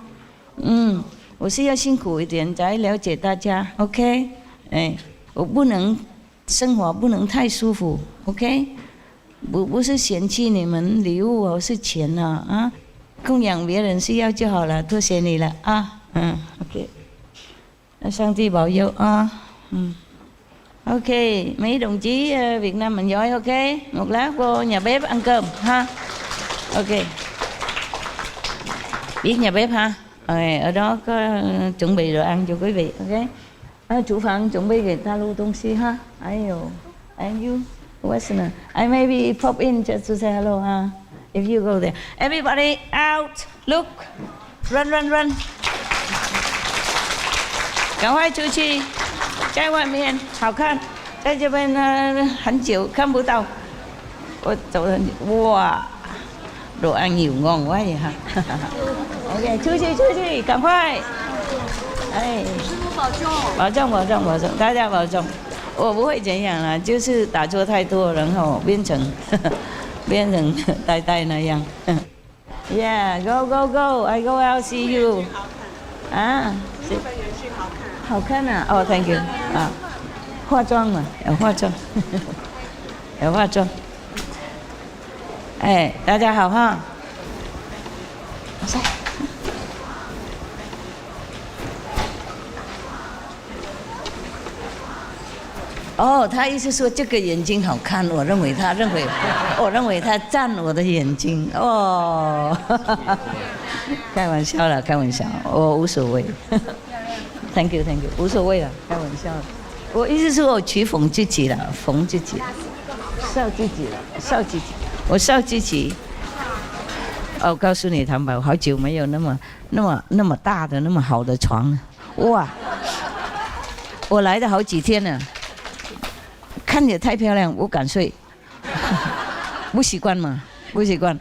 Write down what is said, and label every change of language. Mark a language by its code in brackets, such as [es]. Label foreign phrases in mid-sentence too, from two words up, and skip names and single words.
[zh] 我是要辛苦一点才了解大家 ，OK？我不能生活不能太舒服 ，OK？不是嫌弃你们礼物哦，是钱啊，供养别人需要就好了，多谢你了啊，OK。上帝 bảo佑à. [vi] Ok, mấy đồng chí Việt Nam mình giỏi, ok. Một lát vô nhà bếp ăn cơm ha. Ok. Biết nhà bếp ha. Ở đó có chuẩn bị đồ ăn cho quý vị, ok. Chủ phận chuẩn bị người ta lưu 东西 ha. [en] And you, Westerner. I maybe pop in just to say hello ha. If you go there. Everybody out, look, run. [zh] 赶快出去，在外面好看，在这边很久看不到。我走了， [vi] 哇，đồ ăn nhiều ngon quá vậy hả? [zh] OK， 出去，赶快！师父保重，大家保重。我不会怎样啦，就是打坐太多，然后变成呆那样。Yeah, [en] go, I go out see you。 [zh] 啊。好看啊！哦 ， [en] Thank you [zh] 啊，化妆嘛，有化妆，有化妆。大家好哈。哦，他意思说这个眼睛好看，我认为他赞我的眼睛哦。开玩笑了，我无所谓。 [en] Thank you， [zh] 无所谓了，开玩笑的。我意思是我取讽自己了，讽自己，笑自己了，我笑自己。我告诉你，谭宝，好久没有那么大的那么好的床了，哇！我来了好几天了，看着太漂亮，不敢睡，不习惯嘛，不习惯。